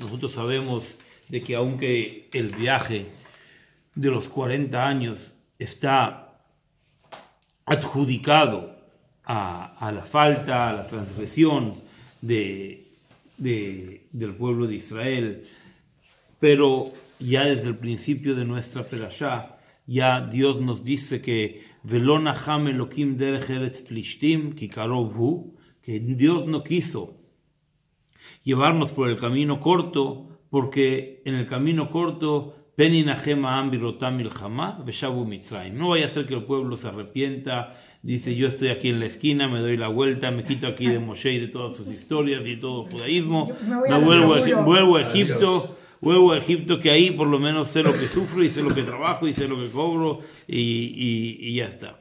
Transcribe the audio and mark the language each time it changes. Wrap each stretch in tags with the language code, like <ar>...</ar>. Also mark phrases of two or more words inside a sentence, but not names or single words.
<es>Nosotros sabemos de que aunque el viaje de los 40 años está adjudicado a la falta, a la transgresión del pueblo de Israel, pero ya desde el principio de nuestra perashá, ya Dios nos dice que</es> <he>ולא נחם אלהים דרך ארץ פלשתים כי קרוב הוא,</he> <es>que Dios no quiso llevarnos por el camino corto, porque en el camino corto</es> <he>פן ינחם העם בראתם מלחמה ושבו מצרים.</he> <es>No vaya a ser que el pueblo se arrepienta, dice yo estoy aquí en la esquina, me doy la vuelta, me quito aquí de Moshe y de todas sus historias y todo el judaísmo, me vuelvo a Egipto. Vuelvo a Egipto, que ahí por lo menos sé lo que sufro y sé lo que trabajo y sé lo que cobro y ya está.</es>